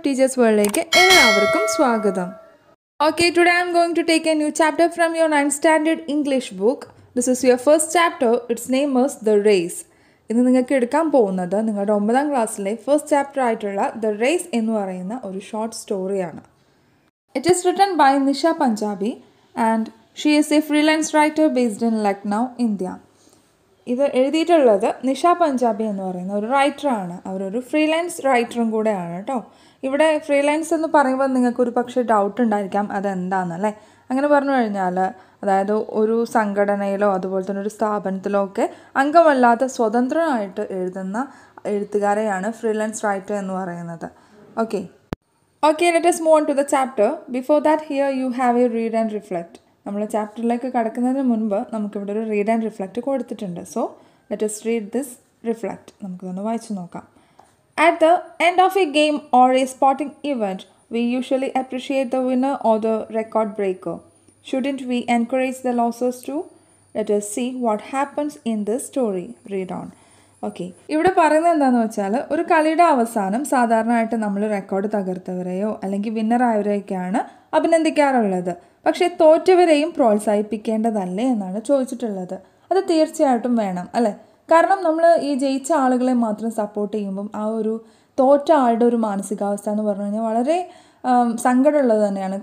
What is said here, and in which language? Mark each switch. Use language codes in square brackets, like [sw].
[en] Teachers World like [ml] എല്ലാവർക്കും സ്വാഗതം. [en] Okay, today I am going to take a new chapter from your 9th standard English book. This is your first chapter. Its name is The Race. [ml] ഇന്ന് നിങ്ങൾക്ക് എടുക്കാൻ പോകുന്നത് നിങ്ങളുടെ 9ാം ക്ലാസ്സിലെ first chapter ആയിട്ടുള്ള The Race എന്ന് പറയുന്ന ഒരു ഷോർട്ട് സ്റ്റോറിയാണ്. [en] It is written by Nisha Punjabi and she is a freelance writer based in Lucknow, India. [ml] ഇത് എഴുതിയിട്ടുള്ളത് നിഷ പഞ്ചാബി എന്ന് പറയുന്ന ഒരു റൈറ്ററാണ്. അവരൊരു ഫ്രീലാൻസ് റൈറ്ററും കൂടെയാണ് കേട്ടോ. ഇവിടെ ഫ്രീലാൻസ് എന്ന് പറയുമ്പോൾ നിങ്ങൾക്കൊരു പക്ഷേ ഡൗട്ട് ഉണ്ടായിരിക്കാം അതെന്താണെന്നല്ലേ. അങ്ങനെ പറഞ്ഞു കഴിഞ്ഞാൽ അതായത് ഒരു സംഘടനയിലോ അതുപോലെ തന്നെ ഒരു സ്ഥാപനത്തിലോ ഒക്കെ അംഗമല്ലാത്ത സ്വതന്ത്രമായിട്ട് എഴുതുന്ന എഴുത്തുകാരെയാണ് ഫ്രീലാൻസ് റൈറ്റർ എന്ന് പറയുന്നത്. [en] Okay, let us move on to the chapter. Before that, here you have a read and reflect. [ml] നമ്മൾ ചാപ്റ്ററിലേക്ക് കടക്കുന്നതിന് മുൻപ് നമുക്കിവിടെ ഒരു റീഡ് ആൻഡ് റിഫ്ലക്റ്റ് കൊടുത്തിട്ടുണ്ട്. [en] So let us read this reflect. [ml] നമുക്കിതൊന്ന് വായിച്ചു നോക്കാം. [en] At the end of a game or a sporting event, we usually appreciate the winner or the record breaker. Shouldn't we encourage the losers too? Let us see what happens in this story. Read on. [ml] Okay, ഇവിടെ പറയുന്നത് എന്താണെന്ന് വെച്ചാൽ ഒരു കളിയുടെ അവസാനം സാധാരണയായിട്ട് നമ്മൾ record തകർത്തവരെയോ അല്ലെങ്കിൽ വിന്നറായവരെയൊക്കെയാണ് അഭിനന്ദിക്കാറുള്ളത്. പക്ഷേ തോറ്റവരെയും പ്രോത്സാഹിപ്പിക്കേണ്ടതല്ലേ എന്നാണ് ചോദിച്ചിട്ടുള്ളത്. അത് തീർച്ചയായിട്ടും വേണം അല്ലേ. കാരണം നമ്മൾ ഈ ജയിച്ച ആളുകളെ മാത്രം സപ്പോർട്ട് ചെയ്യുമ്പം ആ ഒരു തോറ്റ ആളുടെ ഒരു മാനസികാവസ്ഥ എന്ന് പറഞ്ഞു കഴിഞ്ഞാൽ വളരെ സങ്കടമുള്ളത് തന്നെയാണ്.